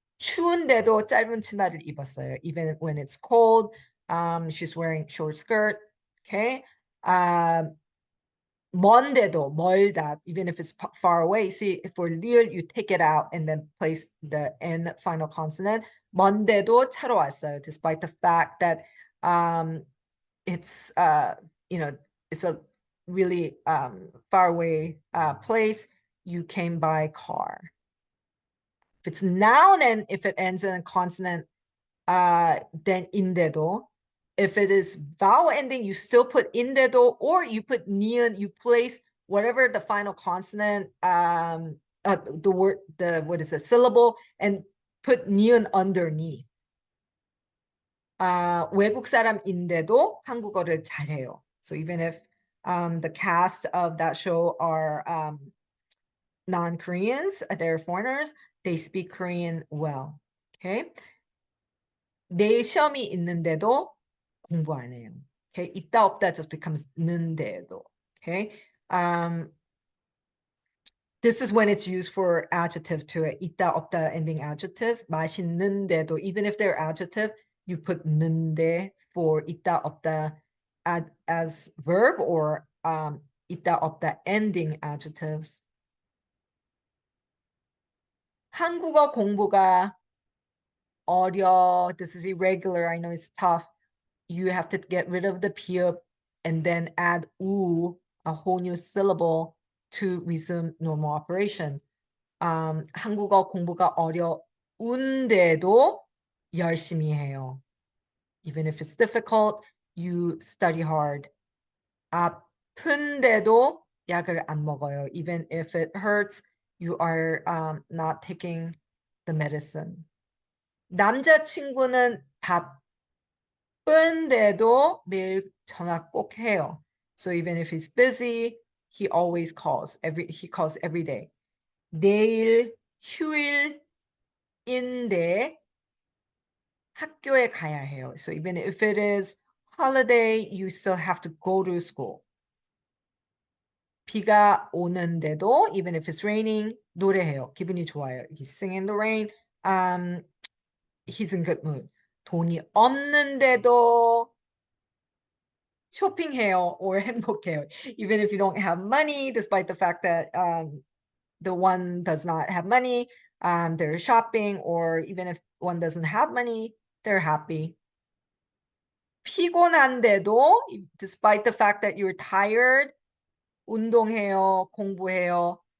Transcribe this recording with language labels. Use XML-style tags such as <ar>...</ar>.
<ko>추운데도 짧은 치마를 입었어요.</ko> <en>Even when it's cold, she's wearing short skirt. Okay. 먼데도, 멀다, even if it's far away. See, for deal, you take it out and then place the N final consonant.</en> <ko>먼데도 차로 왔어요,</ko> <en>despite the fact that it's it's a really far away place, you came by car. If it's noun and if it ends in a consonant, then 인데도. If it is vowel ending, you still put 인데도, or you put 니은, you place whatever the final consonant, the word, what is it, syllable, and put 니은 underneath.</en> <ko>외국 사람인데도 한국어를 잘해요.</ko> <en>So even if the cast of that show are non-Koreans, they're foreigners, they speak Korean well. Okay.</en> <ko>내일 시험이 있는데도 공부 안 해요.</ko> <en>Okay. 있다 없다 just becomes 는데도. Okay. This is when it's used for adjective to it. 있다 없다 ending adjective. 맛있는데도, even if they're adjective, you put 는데 for 있다 없다 as verb, or 있다 없다 ending adjectives.</en> <ko>한국어 공부가 어려.</ko> <en>This is irregular. I know it's tough. You have to get rid of the pi읍 and then add 우, a whole new syllable, to resume normal operation.</en> <ko>한국어 공부가 어려운데도 열심히 해요.</ko> <en>Even if it's difficult, you study hard.</en> <ko>아픈데도 약을 안 먹어요.</ko> <en>Even if it hurts, you are not taking the medicine.</en> <ko>남자친구는 바쁜데도 매일 전화 꼭 해요.</ko> <en>So even if he's busy, he always calls. He calls every day.</en> <ko>내일 휴일인데 학교에 가야 해요.</ko> <en>So even if it is holiday, you still have to go to school.</en> <ko>비가 오는데도,</ko> <en>even if it's raining,</en> <ko>노래해요. 기분이 좋아요.</ko> <en>He's singing in the rain. He's in good mood.</en> <ko>돈이 없는데도 쇼핑해요 or 행복해요.</ko> <en>Even if you don't have money, despite the fact that the one does not have money, they're shopping, or even if one doesn't have money, they're happy.</en> <ko>피곤한데도,</ko> <en>despite the fact that you're tired,</en> <ko>운동해요, 공부해요.</ko>